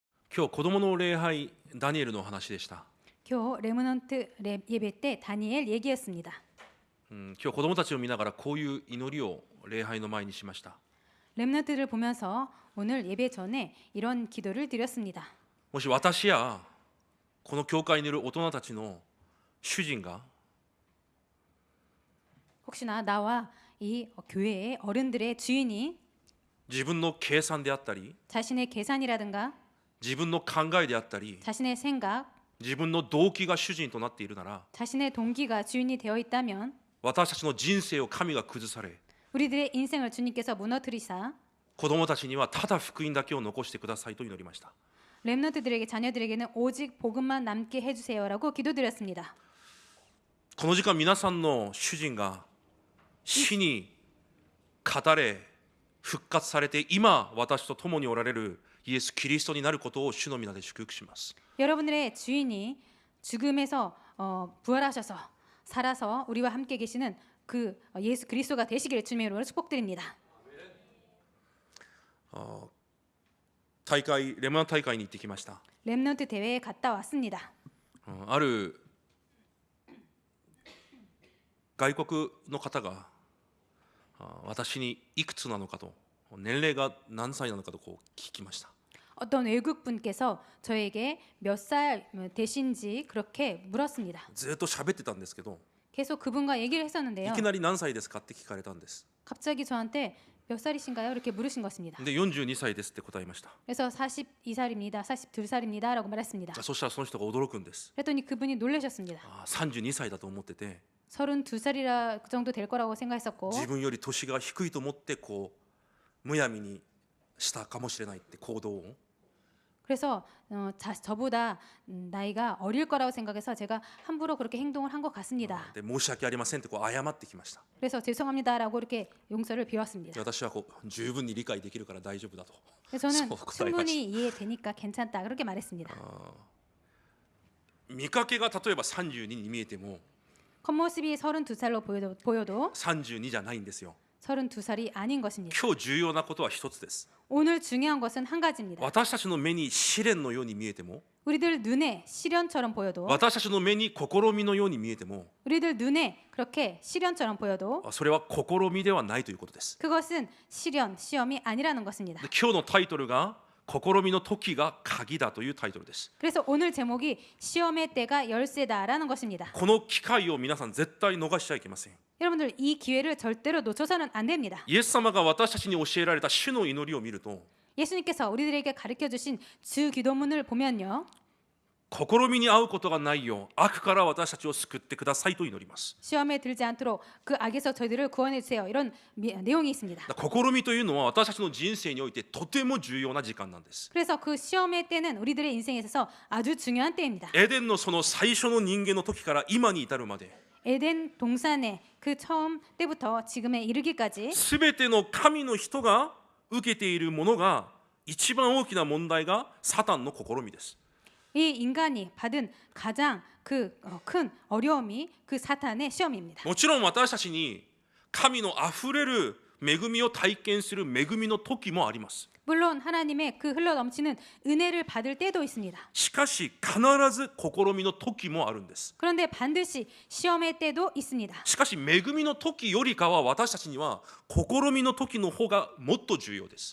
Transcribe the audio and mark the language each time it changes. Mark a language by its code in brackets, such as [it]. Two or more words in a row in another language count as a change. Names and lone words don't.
[ja] 今日子供の礼拝ダニエルの話でした。 [ko] 今日 레모넌트 예배 때 다니엘 얘기였습니다. [ja] 今日子供たちを見ながらこういう祈りを礼拝の前にしました。 [ko] 렘넌트를 보면서 오늘 예배 전에 이런 기도를 드렸습니다. [ja] もし私やこの教会にいる大人たちの主人が [ko] 혹시나 나와 이 교회의 어른들의 주인이 [ja] 自分の計算であったり [ko] 자신의 계산이라든가 [ja] 自分の考えであったり [ko] 자신의 생각, [ja] 自分の動機が主人となっているなら [ko] 자신의 동기가 주인이 되어 있다면 [ja] 私たちの人生を神が崩され [ko] 우리들의 인생을 주님께서 무너뜨리사 [ja] 子供たちにはただ福音だけを残してくださいと祈りました。 [ko] 렘넌트들에게 자녀들에게는 오직 복음만 남게 해주세요라고 기도드렸습니다. [ja] この時間皆さんの主人が死に語れ復活されて今私と共におられるイエス・キリストになることを主の皆で祝福します。 [ko] 여러분들의 주인이 죽음에서 부활하셔서 살아서 우리와 함께 계시는 그 예수 그리스도가 되시기를 주님의 이름으로 축복드립니다. [ja] レモン大会に行ってきました。 [ko] 렘넌트 대회에 갔다 왔습니다. [ja] ある外国の方が私にいくつなのかと年齢が何歳なのかとこう聞きました。 [ko] 어떤 외국 분께서 저에게 몇 살 되신지 그렇게 물었습니다. [ja] ずっと喋ってたんですけど [ko] 계속 그분과 얘기를 [ja] い [ko] 했었는데요. [ja] きなり何歳ですかって聞かれたんです。 [ko] 갑자기 저한테 몇 살이신가요? 이렇게 물으신 것입니다. [ja] で42歳ですって答えました。 [ko] 그래서 42살입니다. 42살입니다라고 말했습니다. [ja] そしたらその人が驚くんです。 [ko] 그랬더니 그분이 놀라셨습니다. [ja] 32 歳だと思ってて [ko] 32살이라 그 정도 될 거라고 생각했었고 [ja] 自分より年が低いと思ってこうむやみにしたかもしれないって行動を [ko] 그래서 저보다 나이가 어릴 거라고 생각해서 제가 함부로 그렇게 행동을 한 것 같습니다. [ja] で申し訳ありませんってこう謝ってきました。 [ko] 그래서 죄송합니다라고 이렇게 용서를 비웠습니다. [ja] で私はこう十分に理解できるから大丈夫だと [ko] 그래서 저는 [ja] そう答えまし [ko] 충분히 이해되니까 괜찮다 그렇게 말했습니다. [ja] た。見かけが例えば32に見えても [ko] 겉모습이 32살로 보여도 [ja] 32 じゃないんですよ。 [ko] 32살이 아닌 것입니다. [ja] 今日重要なことは一つです。 [ko] 오늘 중요한 것은 한 가지입니다. [ja] 私たちの目に試練のように見えても [ko] 우리들 눈에 시련처럼 보여도 [ja] 私たちの目に試みのように見えても [ko] 우리들 눈에 그렇게 시련처럼 보여도 [ja] それは試みではないということです。 [ko] 그것은 시련, 시험이 아니라는 것입니다. [ja] で今日のタイトルが試みの時が鍵だというタイトルです。 [ko] 그래서 오늘 제목이 시험의 때가 열쇠다라는 것입니다. [ja] この機会を皆さん絶対逃しちゃいけません。 [ko] 여러분들 이 기회를 절대로 놓쳐서는 안 됩니다. [ja] イエス様が私たちに教えられた主の祈りを見ると [ko] 예수님께서 우리들에게 가르쳐 주신 주 기도문을 보면요. [ja] 試みに遭うことがないよう悪から私たちを救ってくださいと祈ります。 [ko] 시험에 들지 않도록 그 악에서 저희들을 구원해 주세요. 이런 내용이 있습니다. [ja] 試みというのは私たちの人生においてとても重要な時間なんです。 [ko] 그래서 그 시험의 때는 우리들의 인생에 있어서 아주 중요한 때입니다. [ja] エデンのその最初の人間の時から今に至るまで [ko] 에덴 동산의 그 처음 때부터 지금에 이르기까지 [ja] すべての神の人が受けているものが一番大きな問題がサタンの試みです。 [ko] 이 인간이 받은 가장 그 큰 어려움이 그 사탄의 시험입니다. [ja] もちろん私たちに神のあふれる恵みを体験する恵みの時もあります。 [ko] 물론 하나님의 그 흘러 넘치는 은혜를 받을 때도 있습니다. [ja] しかし必ず試みの時もあるんです。 [ko] 그런데 반드시 시험의 때도 있습니다. [ja] しかし恵みの時よりかは私たちには試みの時の方がもっと重要です。